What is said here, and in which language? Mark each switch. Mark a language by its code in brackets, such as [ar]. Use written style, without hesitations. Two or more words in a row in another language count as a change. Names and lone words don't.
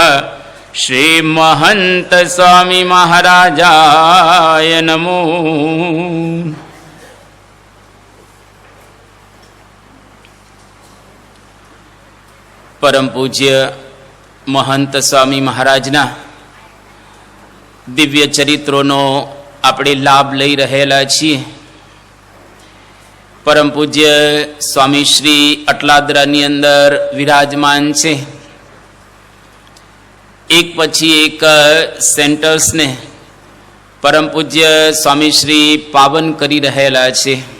[sa] श्री महंत स्वामी महाराजाय नमो। [gu] પરમ પૂજ્ય મહંત સ્વામી મહારાજના દિવ્ય ચરિત્રોનો આપણે લાભ લઈ રહેલા છીએ। પરમ પૂજ્ય સ્વામી શ્રી અટલાદરાની અંદર વિરાજમાન છે। એક પછી એક સેન્ટર્સને પરમ પૂજ્ય સ્વામી શ્રી પાવન કરી રહેલા છે।